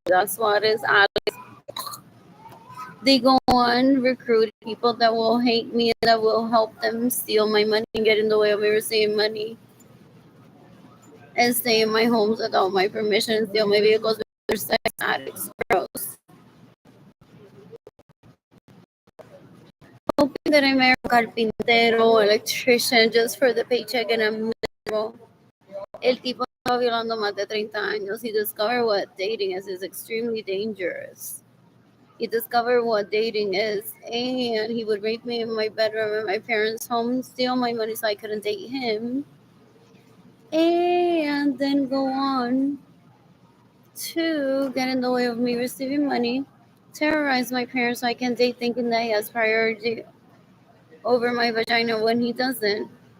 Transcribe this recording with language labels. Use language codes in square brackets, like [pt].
[en] That's what is they go on recruit people that will hate me and that will help them steal my money and get in the way of me receiving money and stay in my homes without my permission, steal my vehicles because they're sex addicts. Gross. Hoping that I marry a carpintero, electrician, just for the paycheck and I'm miserable. [es] El tipo estaba violando más de 30 años. [en] He discovered what dating is. It's extremely dangerous. He discovered what dating is, and he would rape me in my bedroom in my parents' home, steal my money so I couldn't date him, and then go on to get in the way of me receiving money, terrorize my parents so I can date, thinking that he has priority over my vagina when he doesn't.